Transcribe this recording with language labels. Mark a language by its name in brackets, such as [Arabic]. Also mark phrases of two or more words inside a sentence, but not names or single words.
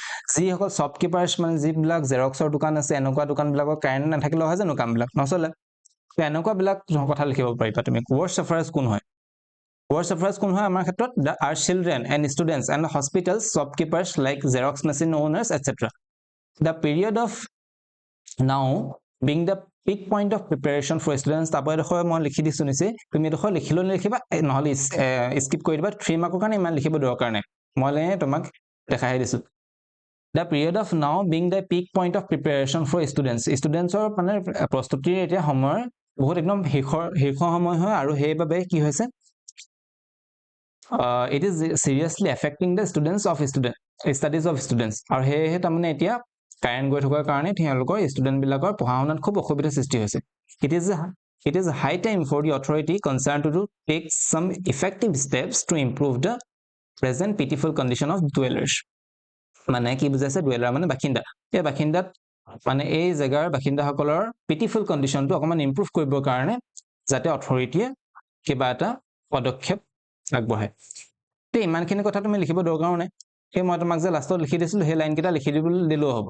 [Assamese] যিসকল শ্বপকিপাৰ্ছ মানে যিবিলাক জেৰক্সৰ দোকান আছে এনেকুৱা দোকানবিলাকৰ কাৰেণ্ট নাথাকিলে হয় জানো কামবিলাক নচলে। এনেকুৱাবিলাক কথা লিখিব পাৰিবা তুমি। [English] worst sufferers [Assamese] কোন হয়? [English] worst sufferers [Assamese] কোন হয় আমাৰ ক্ষেত্ৰত? [English] they are children and students and hospitals shopkeepers like xerox machine owners et cetera. the period of now being the peak point of preparation for students. [Assamese] তাৰপৰা এডোখৰ মই লিখি দিছোঁ নিচে, তুমি এডোখৰ লিখিলেও লিখিবা, নহ'লে স্কিপ কৰি দিবা। 3 মাৰ্কৰ কাৰণে ইমান লিখিব দৰকাৰ নাই, মই তোমাক দেখাই দিছোঁ। [English] the period of now being the peak point of preparation for students. [Assamese] ষ্টুডেণ্টছৰ মানে প্ৰস্তুতিৰ এতিয়া সময়ৰ বহুত একদম শীৰ্ষ সময় হয়, আৰু সেইবাবে কি হৈছে [English] it is seriously affecting the studies of students. [Assamese] আৰু সেয়েহে তাৰমানে এতিয়া কাৰেণ্ট গৈ থকাৰ কাৰণে তেওঁলোকৰ ষ্টুডেণ্টবিলাকৰ পঢ়া শুনাত খুব অসুবিধাৰ সৃষ্টি হৈছে। [English] It is high time for the authority concerned to take some effective steps to improve the present pitiful condition of dwellers. [Assamese] মানে কি বুজাইছে? ডুৱেলাৰ মানে বাসিন্দা। এই বাসিন্দাত মানে এই জেগাৰ বাসিন্দাসকলৰ [English] pitiful conditionটো [Assamese] অকণমান ইম্প্ৰুভ কৰিবৰ কাৰণে যাতে অথৰিটিয়ে কিবা এটা পদক্ষেপ আগবঢ়ায়। তে ইমানখিনি কথা তুমি লিখিব দৰকাৰো নাই। সেই মই তোমাক যে লাষ্টত লিখি দিছিলোঁ সেই লাইনকেইটা লিখি দিবলৈ দিলেও হ'ব।